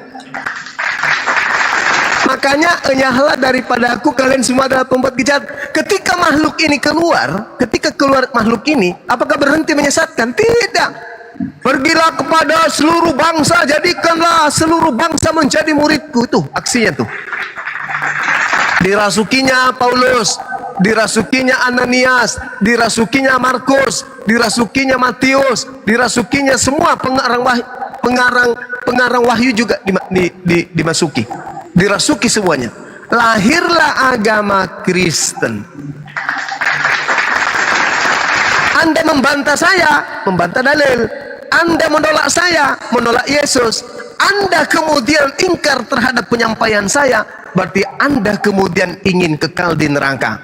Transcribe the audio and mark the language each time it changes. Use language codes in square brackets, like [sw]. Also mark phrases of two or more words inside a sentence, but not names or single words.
[id] Makanya enyahlah daripada aku, kalian semua adalah pembuat kejahat. Ketika makhluk ini keluar, ketika keluar makhluk ini, apakah berhenti menyesatkan? Tidak. Pergilah kepada seluruh bangsa, jadikanlah seluruh bangsa menjadi muridku. Itu aksinya tuh. Dirasukinya Paulus, dirasukinya Ananias, dirasukinya Markus, dirasukinya Matius, dirasukinya semua pengarang wahyu juga dimasuki. Dirasuki semuanya. Lahirlah agama Kristen. Anda membantah saya, membantah dalil. Anda menolak saya, menolak Yesus. Anda kemudian ingkar terhadap penyampaian saya, berarti Anda kemudian ingin kekal di neraka.